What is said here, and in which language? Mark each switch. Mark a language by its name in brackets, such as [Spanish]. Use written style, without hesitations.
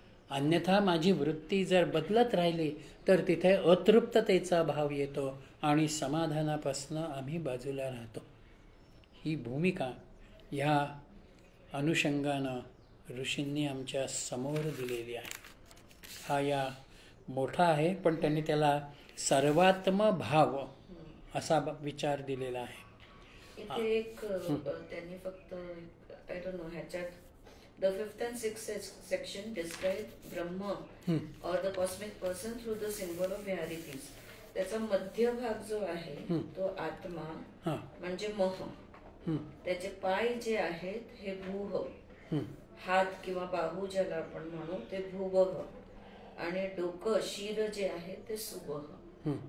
[Marathi] अन्यथा माझी वृत्ती जर बदलत राहिली तर तिथे अतृप्ततेचा भाव येतो आणि समाधानापासून आम्ही बाजूला राहतो. ही भूमिका ह्या अनुषंगानं ऋषींनी आमच्या समोर दिलेली आहे. हा या मोठा आहे, पण त्यांनी त्याला सर्वात्म भाव असा विचार दिलेला आहे. इथे एक त्यांनी फक्त आय डोंट नो ह्याच्यात [English] The 5th and 6th section describe Brahma or the cosmic person through the symbol of Viharitis. [Marathi] त्याचा मध्य भाग जो आहे तो आत्मा म्हणजे मह, त्याचे पाय जे आहेत हे भूह, हात किंवा बाहू ज्याला आपण म्हणू ते भूवह, आणि डोकं शिर जे आहे ते सुबह.